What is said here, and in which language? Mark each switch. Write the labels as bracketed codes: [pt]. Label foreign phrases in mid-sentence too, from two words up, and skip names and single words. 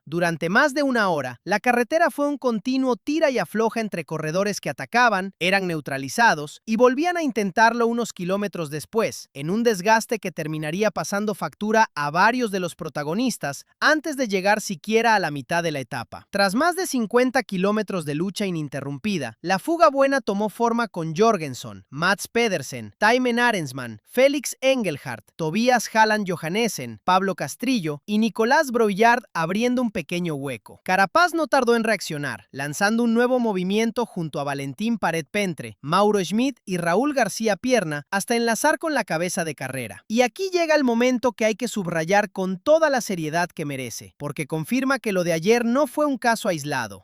[es] Durante más de 1 hora, la carretera fue un continuo tira y afloja entre corredores que atacaban, eran neutralizados y volvían a intentarlo unos kilómetros kilómetros después, en un desgaste que terminaría pasando factura a varios de los protagonistas antes de llegar siquiera a la mitad de la etapa. Tras más de 50 kilómetros de lucha ininterrumpida, la fuga buena tomó forma con Jorgenson, Mats Pedersen, Thymen Arensman, Felix Engelhardt, Tobias Halland Johannesen, Pablo Castrillo y Nicolás Brouillard abriendo un pequeño hueco. Carapaz no tardó en reaccionar, lanzando un nuevo movimiento junto a Valentín Paret-Pentre, Mauro Schmid y Raúl García Pierna hasta enlazar con la cabeza de carrera. Y aquí llega el momento que hay que subrayar con toda la seriedad que merece, porque confirma que lo de ayer no fue un caso aislado.